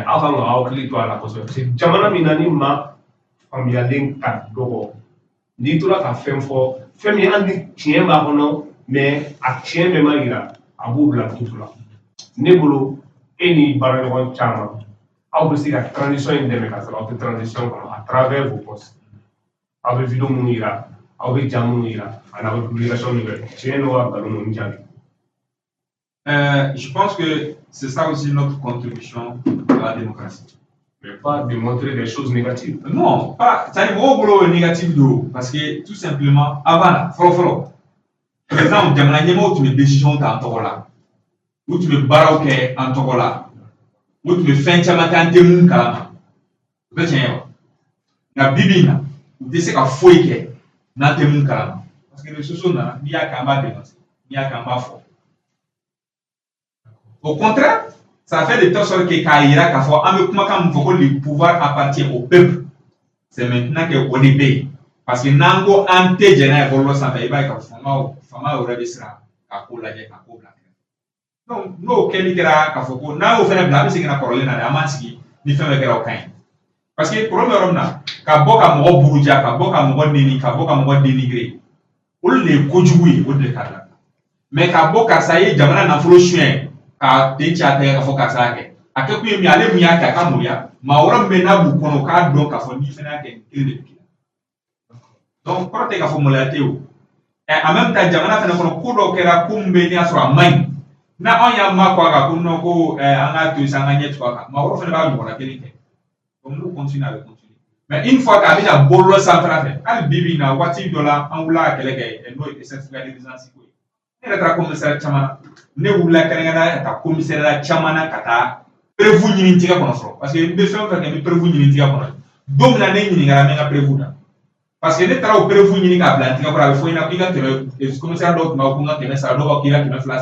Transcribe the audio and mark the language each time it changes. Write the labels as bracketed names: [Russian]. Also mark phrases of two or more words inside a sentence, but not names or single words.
[Bambara] aw kan ka aw hakili to a la kosɛbɛ [French] parce que [Bambara] jamana min na ni maa faamuyalen ka dɔgɔ n'i tora ka fɛn fɔ fɛn min hali ni tiɲɛ b'a kɔnɔ mais a tiɲɛ bɛɛ ma yira a b'u bila tutu la ne bolo e ni baaraɲɔgɔn caman aw bɛ se ka transition in dɛmɛ ka sɔrɔ aw tɛ transition kɔnɔ [French] à travers vos postes [Bambara] aw bɛ vidéo minnu yira aw bɛ ja minnu yira ani aw bɛ publication minnu kɛ tiɲɛ n'o ka nkalon ninnu jaabi. [French] Je pense que c'est ça aussi notre contribution à la démocratie. Mais pas de montrer des choses négatives. Non, pas. Ça n'est pas négatif d'eau. Parce que tout simplement, avant, par exemple, [Bambara] jamana ɲɛmɔgɔw tun bɛ décision ta an tɔgɔ la. U tun bɛ baaraw kɛ an tɔgɔ la. U tun bɛ fɛn caman kɛ an tɛ mun kalama. O bɛ tiɲɛ wa? Nka bi bi in na, u tɛ se ka foyi kɛ n'an tɛ mun kalama. [French] Parce que réseaux sociaux [Bambara] nana, n'i y'a kɛ an b'a dénoncer, n'i y'a kɛ an b'a fɔ. [French] Au contraire, ça fait de telle sorte que [Bambara] k'a yira k'a fɔ an bɛ kumakan min fɔ ko [French] le pouvoir appartient au peuple. C'est maintenant que [Bambara] o de bɛ yen. [French] Parce que [Bambara] n'an ko an tɛ jɛn n'a ye bɔlɔlɔ sanfɛ i b'a ye k'a fɔ fanga yɛrɛ bɛ siran k'a ko lajɛ k'a ko bila kɛrɛfɛ. Donc n'o kɛli kɛra k'a fɔ ko n'a y'o fɛnɛ bila an bɛ segin ka kɔrɔlen na dɛ an b'an sigi ni fɛn bɛɛ kɛra o ka ɲi. [French] Parce que problème [Bambara] yɔrɔ min na ka bɔ ka mɔgɔ buruja ka bɔ ka mɔgɔ neni ka bɔ ka mɔgɔ dénigrer olu de ye kojugu ye o de ka di mais ka bɔ karisa ye jamana nafolo suɲɛ ka den ci a tɛgɛ ka fɔ karisa y'a kɛ a kɛ kun ye min ye ale mun y'a kɛ a ka maloya maa wɛrɛ min bɛ n'a b'u kɔnɔ k'a dɔn k'a fɔ n'i fɛnɛ y'a kɛ kelen de bɛ k'i la donc kɔrɔ tɛ k'a fɔ maloya tɛ o [French] en même temps [Bambara] jamana fɛnɛ kɔnɔ ko dɔw kɛra ko min bɛ n'i y'a sɔrɔ a man ɲi na anw y'an ma kɔ a kan ko non ko an k'a to yen sisan an ka ɲɛ tugu a kan maa wɛrɛ fɛnɛ b'a ɲɔgɔnna kelen kɛ donc n'u continue a bɛ continue [French] mais une fois [Bambara] k'a bɛna bɔlɔlɔ sanfɛla fɛ hali bi bi in na waati dɔ la an wulila ka kɛlɛ kɛ n'o ye [French] certificat de résidence [Bambara] ko ye ne yɛrɛ taara commissariat caman na ne wulila kɛrɛnkɛrɛnnenya ka taa commissariat caman na ka taa prévu ɲini n tigɛ kɔnɔ fɔlɔ parce que n bɛ fɛn o fɛn kɛ n bɛ prévu ɲini n tigɛ kɔnɔ don min na ne ɲininkara n bɛ n ka prévu da parce que ne taara o prévu ɲini k'a bila n tigɛ kɔrɔ a bɛ fɔ i ɲɛna k'i ka kɛmɛ commissariat dɔw tun b'a fɔ ko n ka 100 sara dɔw b'a fɔ k'i ka 200